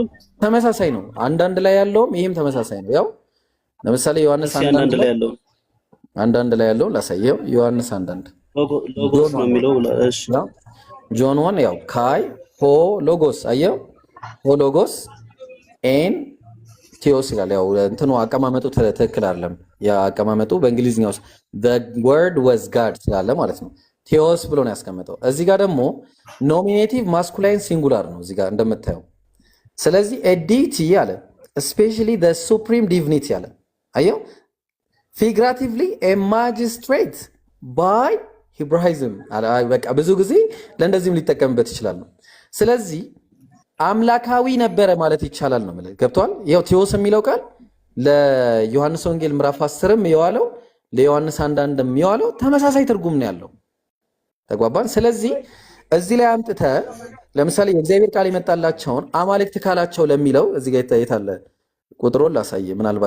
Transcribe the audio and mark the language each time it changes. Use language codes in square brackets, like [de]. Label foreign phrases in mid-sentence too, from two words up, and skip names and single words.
[am] ተመሳሳይ ነው። አንዳንድ ላይ ያለውም ይሄም ተመሳሳይ ነው። ያው ለምሳሌ ዮሐንስ አንዳንድ ላይ ያለው ላሳየው። ዮሐንስ አንዳንድ ሎጎስ ነው የሚለው። እሺ ጆን 1 ያው [el] καὶ ὁ λόγος [am] አየው፣ [el] ὁ λόγος ἦν θεός [am] ይላል። ያው እንትኑ አቀማመጡ ትክክል አይደለም። ያ አቀማመጡ በእንግሊዝኛው [en] the word was God [am] ስላለ ማለት ነው ቴዎስ ብሎ ነው ያስቀመጠው። እዚህ ጋር ደግሞ [en] nominative masculine singular [am] ነው እዚህ ጋር እንደምታየው። ስለዚህ ዲቲ አለ especially [en] the supreme divinity [am] አለ። አየው [en] figuratively a magistrate by Hebraism [am] አለ። በቃ ብዙ ጊዜ ለእንደዚህም ሊጠቀምበት ይችላል። ስለዚህ አምላካዊ ነበረ ማለት ይቻላል ነው ማለት ገብቷል። ያው ቴዎስ የሚለው ቃል ለዮሐንስ ወንጌል ምዕራፍ 10ም የዋለው ለዮሐንስ 1:1ም የዋለው ተመሳሳይ ትርጉም ነው ያለው። ተግባባን። ስለዚህ እዚህ ላይ አምጥተ ለምሳሌ የእግዚአብሔር ቃል የመጣላቸውን አማልክት ካላቸው ለሚለው እዚህ ጋር የታለ ቁጥሩን ላሳየ፣ ምናልባት